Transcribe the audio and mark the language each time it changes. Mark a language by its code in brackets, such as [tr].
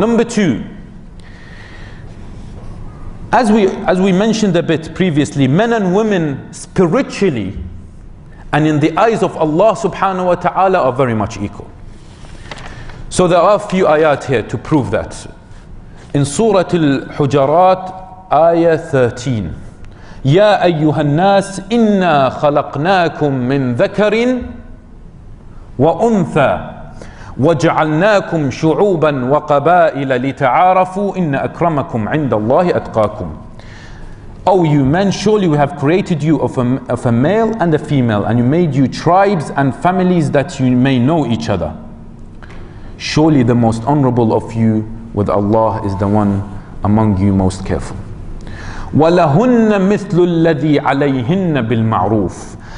[en] Number two, as we mentioned a bit previously, men and women spiritually and in the eyes of Allah subhanahu wa ta'ala are very much equal. So there are a few ayat here to prove that. In Surah Al-Hujarat, ayah 13. [ar] يا أيها الناس إنا خلقناكم من ذكر وأنثى وجعلناكم شعوبا وقبائل لتعارفوا إن أكرمكم عند الله أتقاكم. [en] O you men, surely we have created you of a male and a female, and you made you tribes and families that you may know each other. Surely the most honorable of you with Allah is the one among you most careful. [ar] وَلَهُنَّ مِثْلُ الَّذِي عَلَيْهِنَّ بِالْمَعْرُوفِ.